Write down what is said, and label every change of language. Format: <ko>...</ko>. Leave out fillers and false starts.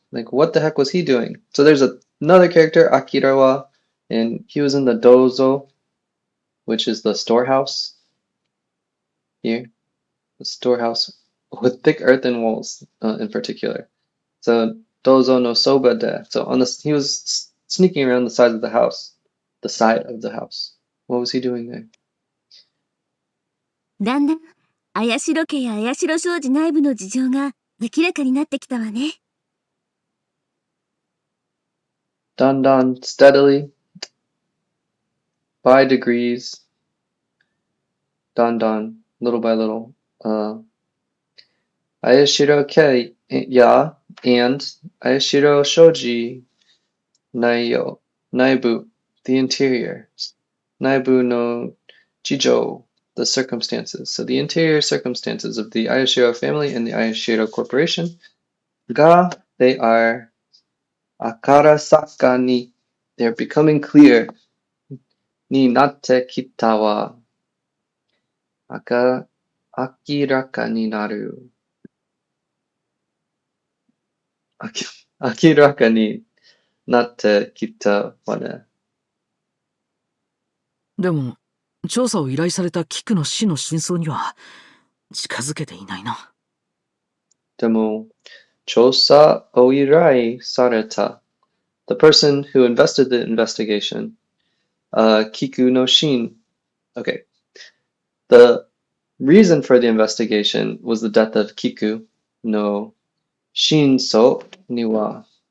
<en>Like, what the heck was he doing? So there's another character, Akirawa, and he was in the dozo, which is the storehouse here. The storehouse with thick earthen walls in particular.</en> <ja>So dozo no soba de.</ja> <en>So he was sneaking around the side of the house. The side of the house. What was he doing there?</en> <ja>だんだん、綾代家や綾代商事内部の事情が明らかになってきたわね。</ja> <en>Dandan steadily, by degrees, dandan, little by little.</en> <ja>Ayashiro ke ya</ja> <en>and</en> <ja>Ayashiro shoji naiyo, naibu,</ja> <en>the interior.</en> <ja>Naibu no jijo,</ja> <en>the circumstances. So the interior circumstances of the Ayashiro family and the Ayashiro corporation.</en> <ja>Ga,</ja> <en>they are</en> <ja>akarasaka ni,</ja> <en>they're becoming clear.</en> <ja>Ni natte kita wa akiraka ni naru. Akiraka ni natte kita wa ne. でも、調査を依頼されたキクの死の真相には近づけていないな。でも、chosa oirai sareta.</ja> <en>The person who invested the investigation, Kiku no Shin. Okay. The reason for the investigation was the death of</en> <ja>Kiku no Shinso niwa.</ja>